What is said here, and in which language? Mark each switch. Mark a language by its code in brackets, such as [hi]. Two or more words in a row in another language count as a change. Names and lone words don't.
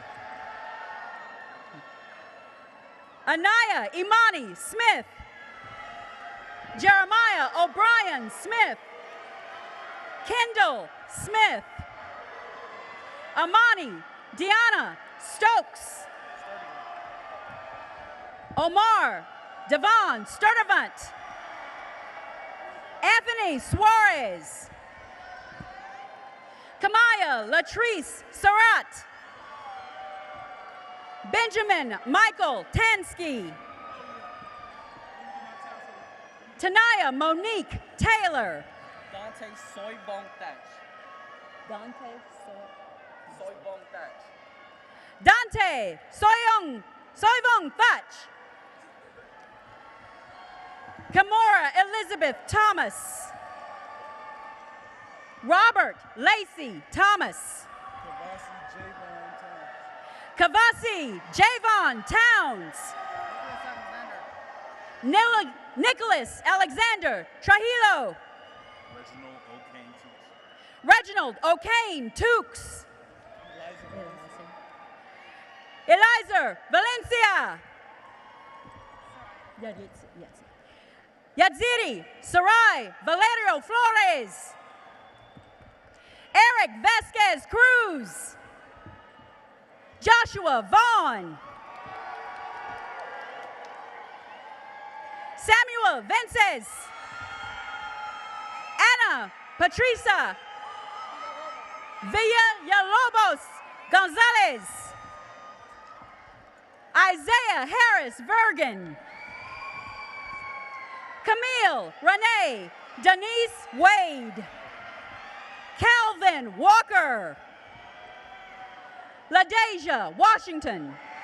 [en] Anaya Imani Smith. Jeremiah O'Brien Smith. Kendall Smith. Amani Deanna Stokes. Omar Devon Sturdivant. Anthony Suarez. Kamaya Latrice Surratt. Benjamin Michael Tansky. Tanaya Monique Taylor. Dante Soybong Thatch. Dante Soyvong Thatch. Kamora Elizabeth Thomas. Robert Lacey Thomas. Kavasi Javon Towns. Nicholas Alexander Trujillo. Reginald O'Kane Tukes. Eliza Valencia. Yadziri Sarai Valerio Flores. Eric Vasquez Cruz. Joshua Vaughn. Samuel Vences. Anna Patricia Villalobos Gonzalez. Isaiah Harris Vergen. Camille Renee Denise Wade. Calvin Walker. LaDeja Washington.